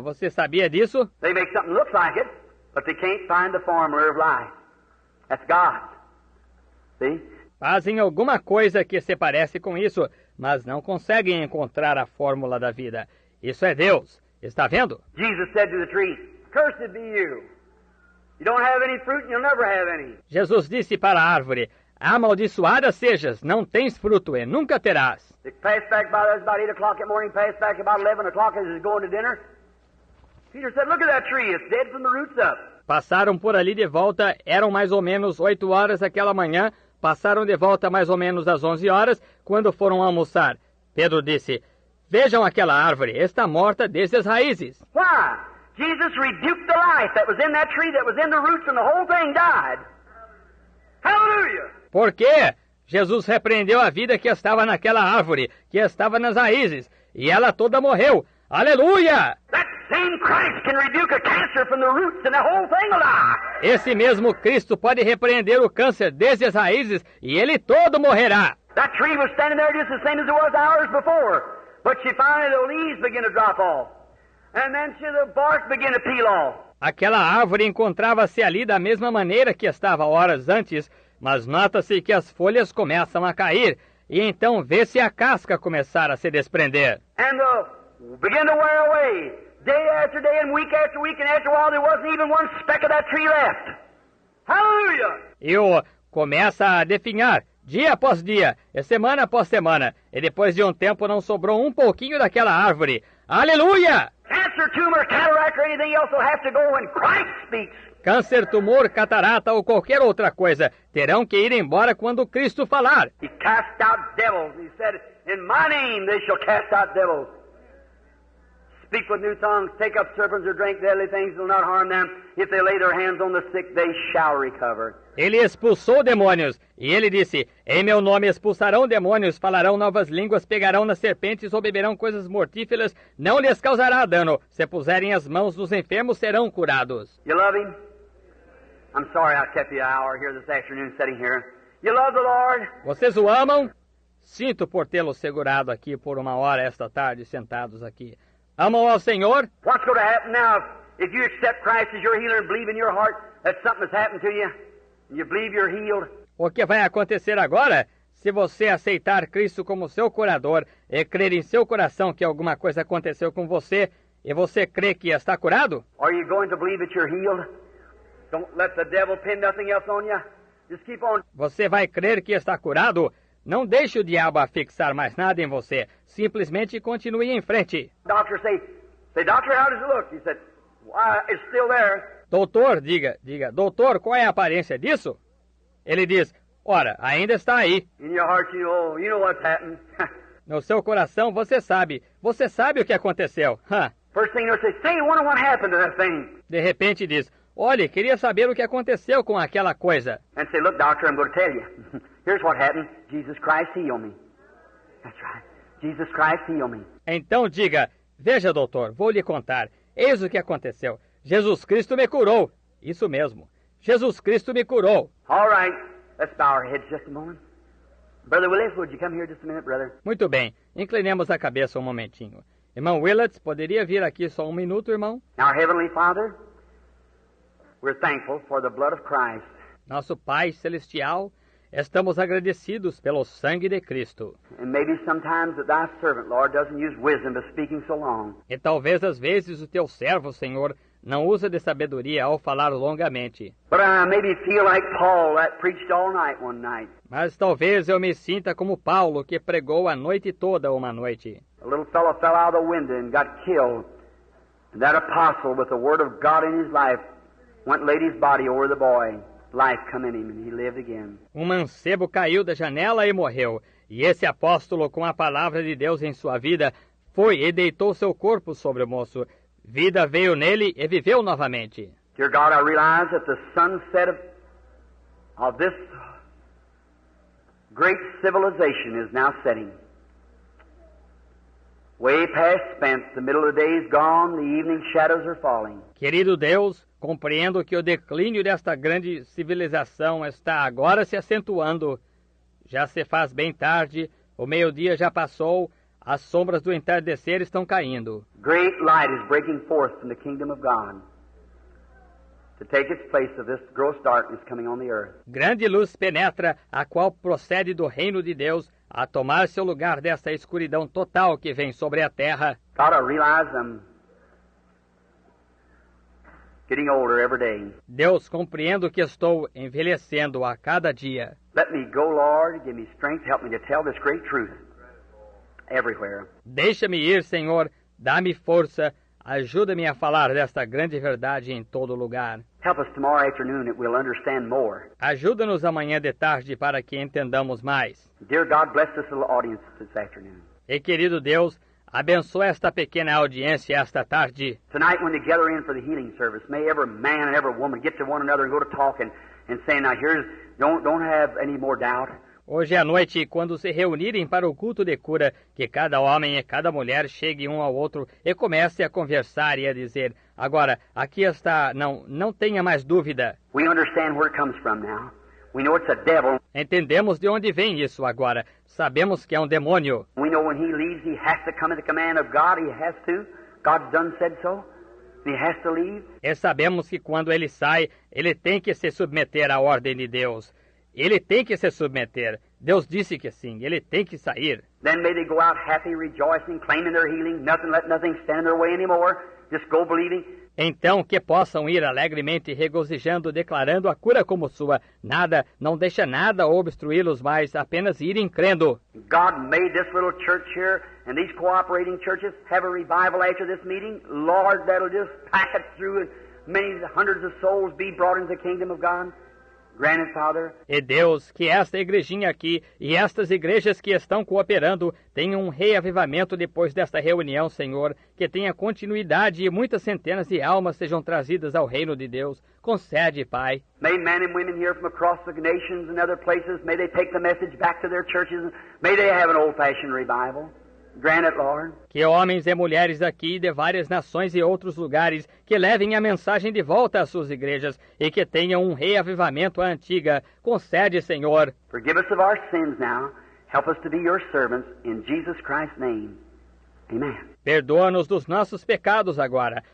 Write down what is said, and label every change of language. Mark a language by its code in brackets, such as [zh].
[pt] Você sabia disso? [en] They make something look like it, but they can't find the formula of life. That's God. See? [pt] Fazem alguma coisa que se parece com isso, mas não conseguem encontrar a fórmula da vida. Isso é Deus. Está vendo? [en] Jesus said to the tree, "Cursed be you. You don't have any fruit and you'll never have any." [pt] Jesus disse para a árvore, amaldiçoada sejas, não tens fruto e nunca terás. [en] They passed back by us about 8 o'clock in the morning, passed back about 11 o'clock as he was going to dinner. Peter said, "Look at that tree. It's dead from the roots up." [pt] Passaram por ali de volta, eram mais ou menos 8 horas aquela manhã, passaram de volta mais ou menos às 11 horas, quando foram almoçar. Pedro disse, vejam aquela árvore, está morta desde as raízes. [en] Why? Jesus rebuked the life that was in that tree, that was in the roots, and the whole thing died. Hallelujah! [pt] Por quê? Jesus repreendeu a vida que estava naquela árvore, que estava nas raízes, e ela toda morreu. Aleluia! [en] That same Christ can rebuke a cancer from the roots, and the whole thing will die. [pt] Esse mesmo Cristo pode repreender o câncer desde as raízes, e ele todo morrerá. [en] That tree was standing there just the same as it was hours before, but finally the leaves began to drop off, and then the bark began to peel off. [pt] Aquela árvore encontrava-se ali da mesma maneira que estava horas antes, mas nota-se que as folhas começam a cair, e então vê-se a casca começar a se desprender. [en] And begin to wear away, day after day and week, and after a while there wasn't even one speck of that tree left. Hallelujah! [pt] E começa a definhar, dia após dia, e semana após semana, e depois de um tempo não sobrou um pouquinho daquela árvore. Aleluia! [en] Cancer, tumor, cataract, or anything else will have to go when Christ speaks. [pt] Câncer, tumor, catarata ou qualquer outra coisa terão que ir embora quando Cristo falar. [en] He cast out devils. He said, "In my name they shall cast out devils. Speak with new tongues, take up serpents or drink deadly things, will not harm them. If they lay their hands on the sick, they shall recover." [pt] Ele expulsou demônios, e ele disse, em meu nome expulsarão demônios, falarão novas línguas, pegarão nas serpentes ou beberão coisas mortíferas, não lhes causará dano. Se puserem as mãos nos enfermos, serão curados. [en] You love Him? I'm sorry I kept you an hour here this afternoon sitting here. You love the Lord? [pt] Vocês o amam? Sinto por tê-lo segurado aqui por uma hora esta tarde, sentados aqui. Amam ao Senhor? [en] What's going to happen now if you accept Christ as your healer and believe in your heart that something has happened to you and you believe you're healed? [pt] O que vai acontecer agora? Se você aceitar Cristo como seu curador e crer em seu coração que alguma coisa aconteceu com você e você crê que está curado? [en] Are you going to believe that you're healed? Don't let the devil pin nothing else on you. Just keep on. [pt] Você vai crer que está curado? Não deixe o diabo afixar mais nada em você. Simplesmente continue em frente. [en] Doctor say, "Doctor, how does it look?" He said, "Why, it's still there." [pt] Doutor, diga, doutor, qual é a aparência disso? Ele diz, ora, ainda está aí. [en] In your heart, you know what's happened. [pt] No seu coração, você sabe o que aconteceu. [en] First thing they'll say, I wonder what happened to that thing. [pt] De repente diz, olhe, queria saber o que aconteceu com aquela coisa. [en] And say, "Look, doctor, I'm going to tell you. Here's what happened. Jesus Christ healed me." That's right. Jesus Christ healed me. [pt] Então diga, veja, doutor, vou lhe contar. Eis o que aconteceu. Jesus Cristo me curou. Isso mesmo. Jesus Cristo me curou. [en] All right. Let's bow our heads just a moment. Brother Willis, would you come here just a minute, brother? [pt] Muito bem. Inclinemos a cabeça um momentinho. Irmão Willets, poderia vir aqui só um minuto, irmão? [en] Our Heavenly Father, we're thankful for the blood of Christ. [pt] Nosso Pai Celestial, estamos agradecidos pelo sangue de Cristo. [en] And maybe sometimes that thy servant, Lord, doesn't use wisdom by speaking so long. [pt] E talvez às vezes o teu servo, Senhor, não usa de sabedoria ao falar longamente. [en] But I maybe feel like Paul that preached all night one night. [pt] Mas talvez eu me sinta como Paulo, que pregou a noite toda uma noite. [en] A little fellow fell out of the window and got killed. And that apostle, with the word of God in his life, went and laid his body over the boy. Life come in him and he lived again. [pt] Um mancebo caiu da janela e morreu. E esse apóstolo, com a palavra de Deus em sua vida, foi e deitou seu corpo sobre o moço. Vida veio nele e viveu novamente. [en] Dear God, I realize that the sunset of this great civilization is now setting. Way past spent, the middle of the day is gone, the evening shadows are falling. [pt] Querido Deus, compreendo que o declínio desta grande civilização está agora se acentuando. Já se faz bem tarde, o meio-dia já passou, as sombras do entardecer estão caindo. [en] Great light is breaking forth from the kingdom of God to take its place of this gross darkness coming on the earth. [pt] Grande luz penetra, a qual procede do reino de Deus, a tomar seu lugar desta escuridão total que vem sobre a terra. [en] God, I realize I'm getting older every day. [pt] Deus, compreendo que estou envelhecendo a cada dia. [en] Let me go, Lord, give me strength, help me to tell this great truth everywhere. [pt] Deixa-me ir, Senhor, dá-me força, ajuda-me a falar desta grande verdade em todo lugar. [en] Help us tomorrow afternoon that we'll understand more. [pt] Ajuda-nos amanhã de tarde para que entendamos mais. [en] Dear God, bless this little audience this afternoon. [pt] E querido Deus, abençoa esta pequena audiência esta tarde. [en] Tonight when they gather in for the healing service, may every man and every woman get to one another and go to talking and saying, now here's, don't have any more doubt. [pt] Hoje à noite, quando se reunirem para o culto de cura, que cada homem e cada mulher chegue um ao outro e comece a conversar e a dizer, agora, aqui está, não tenha mais dúvida. [en] We understand where it comes from now. We know it's a devil. [pt] Entendemos de onde vem isso agora. Sabemos que é um demônio. [en] We know when he leaves, he has to come at the command of God. He has to. God's done said so. He has to leave. [pt] E sabemos que quando ele sai, ele tem que se submeter à ordem de Deus. Ele tem que se submeter. Deus disse que sim, ele tem que sair. [en] Then may they go out happy, rejoicing, claiming their healing, let nothing stand in their way anymore. Just go believing. [pt] Então que possam ir alegremente regozijando, declarando a cura como sua. Nada, não deixa nada obstruí-los mais, apenas irem crendo. [en] God made this little church here and these cooperating churches have a revival after this meeting. Lord, that'll just pack it through and many hundreds of souls be brought into the kingdom of God. Grant it, Father. [pt] E Deus, que esta igrejinha aqui e estas igrejas que estão cooperando tenham um reavivamento depois desta reunião, Senhor, que tenha continuidade e muitas centenas de almas sejam trazidas ao reino de Deus. Concede, Pai. [en] May men and women here from across the nations and other places, may they take the message back to their churches. May they have an old-fashioned revival. Grant it, Lord. [pt] Que homens e mulheres aqui de várias nações e outros lugares que levem a mensagem de volta às suas igrejas e que tenham um reavivamento à antiga. Concede, Senhor. [en] Forgive us of our sins now. Help us to be your servants in Jesus Christ's name. Amen. [pt] Perdoa-nos dos nossos pecados agora.